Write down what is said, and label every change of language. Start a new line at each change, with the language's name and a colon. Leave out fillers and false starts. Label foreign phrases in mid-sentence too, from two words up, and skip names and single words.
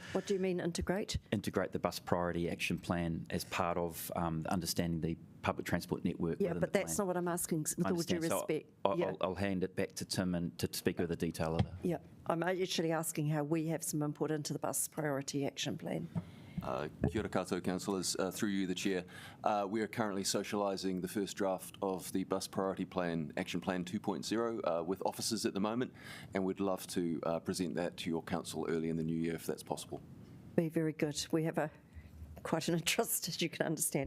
English: What do you mean integrate? Integrate the bus priority action plan as part of understanding the public transport network. Yeah, but that's not what I'm asking, with all due respect. So I'll hand it back to Tim and to speak with the detail of it. Yeah, I'm actually asking how we have some input into the bus priority action plan.
Māori: Kia ora koutou,
English: councillors. Through you, the chair. We are currently socialising the first draft of the Bus Priority Plan, Action Plan 2.0, with officers at the moment, and we'd love to present that to your council early in the new year if that's possible. Be very good. We have quite an interest, as you can understand.